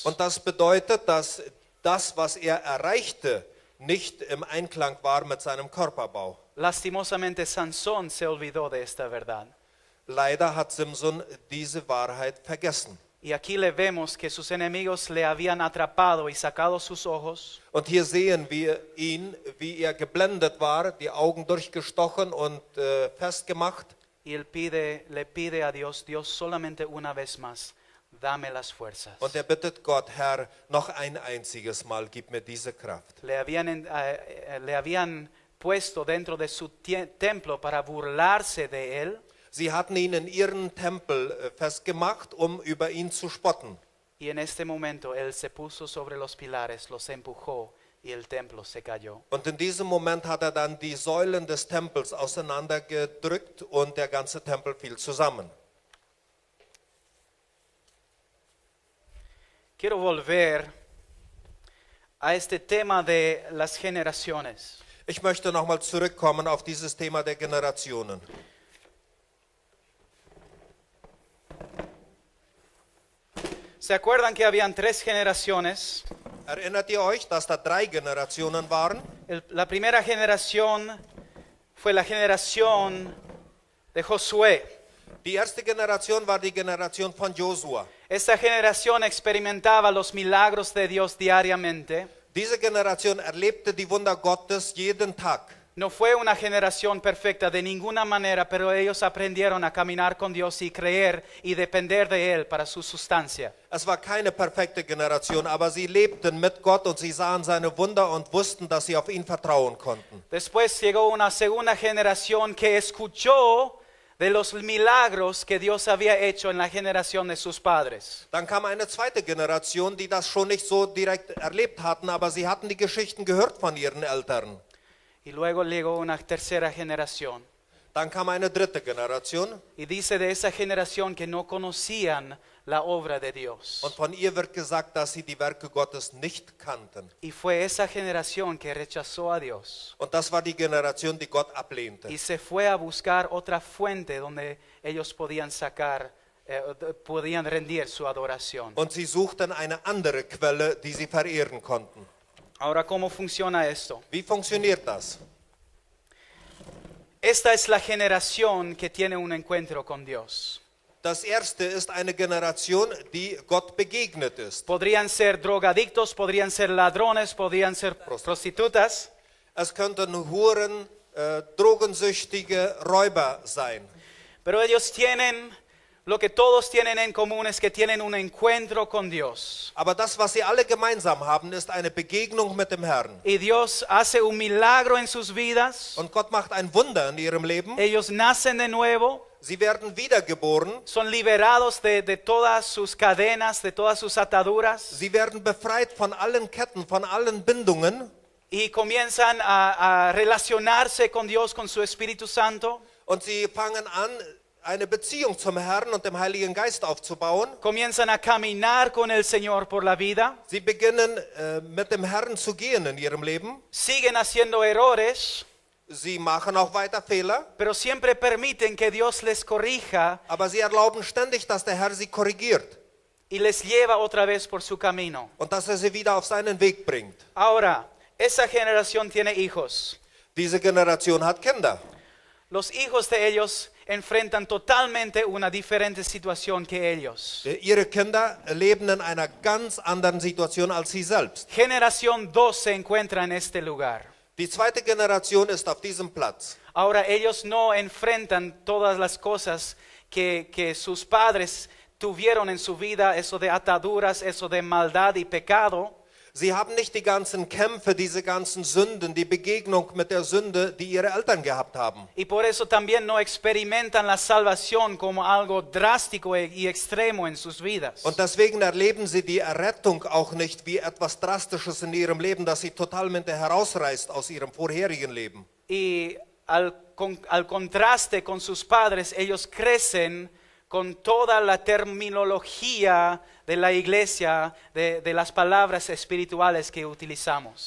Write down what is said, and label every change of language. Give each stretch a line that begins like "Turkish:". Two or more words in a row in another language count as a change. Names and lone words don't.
German: Und das bedeutet, dass das, was erreichte, nicht im Einklang war mit seinem Körperbau.
Spanish: Lastimosamente Sansón se olvidó de esta verdad.
German: Leider hat Simson diese Wahrheit vergessen.
Spanish: Y aquí le vemos que sus enemigos le habían atrapado y sacado sus ojos.
German: Und hier sehen wir ihn, wie er geblendet war, die Augen durchgestochen und festgemacht.
Spanish: Y él le pide a Dios, Dios, solamente una vez más, dame las fuerzas.
German: Und er bittet Gott, Herr, noch ein einziges Mal, gib mir diese Kraft.
Spanish: Le habían puesto dentro de su templo para burlarse de él.
German: Sie hatten ihn in ihren Tempel festgemacht, über ihn zu spotten.
Spanish: Y en este momento él se puso sobre los pilares, los empujó y el templo se cayó.
German: Und in diesem Moment hat er dann die Säulen des Tempels auseinandergedrückt und der ganze Tempel fiel zusammen.
Spanish: Quiero volver a este tema de las generaciones.
German: Ich möchte nochmal zurückkommen auf dieses Thema der Generationen.
Spanish: ¿Se acuerdan que habían 3 generaciones?
German: Erinnert ihr euch, dass da 3 Generationen waren?
Spanish: La primera generación fue la generación de Josué.
German: Die erste Generation war die Generation von Josua.
Spanish: Esta generación experimentaba los milagros de Dios diariamente.
German: Diese Generation erlebte die Wunder Gottes jeden Tag.
Spanish: No fue una generación perfecta de ninguna manera, pero ellos aprendieron a caminar con Dios y creer y depender de Él para su sustancia.
German: Es war keine perfekte Generation, aber sie lebten mit Gott und sie sahen seine Wunder und wussten, dass sie auf ihn vertrauen konnten.
Spanish: Después llegó una segunda generación que escuchó de los milagros que Dios había hecho en la generación de sus padres.
German: Dann kam eine zweite Generation, die das schon nicht so direkt erlebt hatten, aber sie hatten die Geschichten gehört von ihren Eltern.
Spanish: Y luego llegó una tercera generación.
German: Dann kam eine dritte Generation
Spanish: Y dice de esa generación que no conocían la obra de Dios.
German: und von ihr wird gesagt, dass sie die Werke Gottes nicht kannten.
Spanish: Y fue esa generación que rechazó a Dios.
German: Und das war die Generation, die Gott ablehnte.
Spanish: Y se fue a buscar otra fuente donde ellos podían podían rendir su adoración.
German: Und sie suchten eine andere Quelle, die sie verehren konnten.
Spanish: Ahora, ¿cómo funciona esto?
German: Wie funktioniert das?
Spanish: Esta es la generación que tiene un encuentro con Dios.
German: Das erste ist eine Generation, die Gott begegnet ist.
Spanish: Podrían ser drogadictos, podrían ser ladrones, podrían ser prostitutas.
German: Es könnten Huren, Drogensüchtige, Räuber sein.
Spanish: Pero ellos tienen, lo que todos tienen en común es que tienen un encuentro con Dios.
German: Aber das, was sie alle gemeinsam haben, ist eine Begegnung mit dem Herrn.
Spanish: Y Dios hace un milagro en sus vidas.
German: Und Gott macht ein Wunder in ihrem Leben.
Spanish: Ellos nacen de nuevo.
German: Sie werden wiedergeboren.
Spanish: Son liberados de todas sus cadenas, de todas sus ataduras.
German: Sie werden befreit von allen Ketten, von allen Bindungen.
Spanish: Y comienzan a relacionarse con Dios, con su Espíritu Santo.
German: Und sie fangen an, eine Beziehung zum Herrn und dem Heiligen Geist aufzubauen.
Spanish: Comienzan a caminar con el Señor por la vida.
German: Sie beginnen mit dem Herrn zu gehen in ihrem Leben.
Spanish: Siguen haciendo errores.
German: Sie machen auch weiter Fehler.
Spanish: Pero siempre permiten que Dios les corrija.
German: Aber sie erlauben ständig, dass der Herr sie korrigiert.
Spanish: Y les lleva otra vez por su camino.
German: Und dass sie wieder auf seinen Weg bringt.
Spanish: Ahora, esa generación tiene hijos.
German: Diese Generation hat Kinder.
Spanish: los hijos de ellos enfrentan totalmente una diferente situación que ellos.
German: Ihre Kinder leben in einer ganz anderen Situation als sie selbst.
Spanish: Generación 2 se encuentra en este lugar.
German: Die zweite Generation ist auf diesem Platz.
Spanish: Ahora ellos no enfrentan todas las cosas que sus padres tuvieron en su vida, eso de ataduras, eso de maldad y pecado.
German: Sie haben nicht die ganzen Kämpfe, diese ganzen Sünden, die Begegnung mit der Sünde, die ihre Eltern gehabt haben.
Spanish: Y por eso también no experimentan la salvación como algo drástico y extremo en sus vidas.
German: Und deswegen erleben sie die Errettung auch nicht wie etwas Drastisches in ihrem Leben, das sie totalmente herausreißt aus ihrem vorherigen Leben.
Spanish: Y al contraste con sus padres, ellos crecen con toda la terminología de la iglesia, de las palabras espirituales que utilizamos.